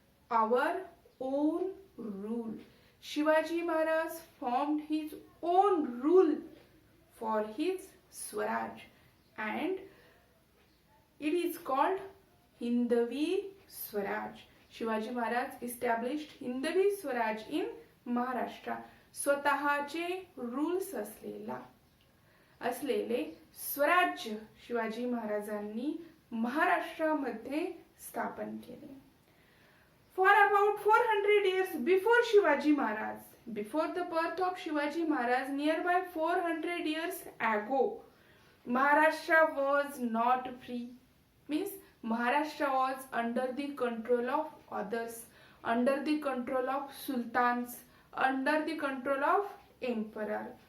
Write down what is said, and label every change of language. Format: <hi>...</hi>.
<en>Our own rule. Shivaji Maharaj formed his own rule for his Swaraj and it is called Hindavi Swaraj. Shivaji Maharaj established Hindavi Swaraj in Maharashtra.</en> <mr>स्वतःचे rules असलेले स्वराज्य शिवाजी महाराजांनी महाराष्ट्रामध्ये स्थापन केले.</mr> <en>For about 400 years before Shivaji Maharaj, before the birth of Shivaji Maharaj, nearby 400 years ago, Maharashtra was not free. Means Maharashtra was under the control of others, under the control of sultans, under the control of emperor.</en>